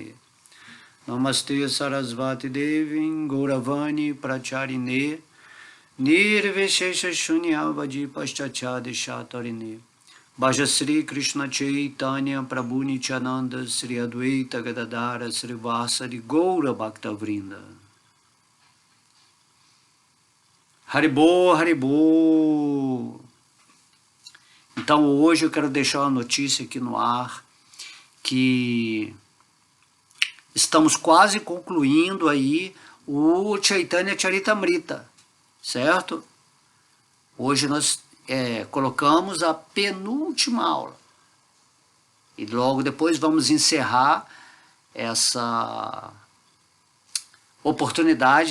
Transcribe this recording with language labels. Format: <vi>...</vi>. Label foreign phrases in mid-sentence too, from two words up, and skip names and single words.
<sa>Namaste Sarasvati Devi Gauravani Pracharine Nirvishesha Shunyavadi Paschachadi Shatarine. Bhajasri Krishna Chaitanya Prabhu Nityananda Sri Advaita Gadadara Sri Vasari Gaura Bhakta Vrinda. Haribô, Haribô.</sa> <pt>Então hoje eu quero deixar uma notícia aqui no ar, que estamos quase concluindo aí o Chaitanya Charitamrita, certo? Hoje nós colocamos a penúltima aula, e logo depois vamos encerrar essa oportunidade,</pt>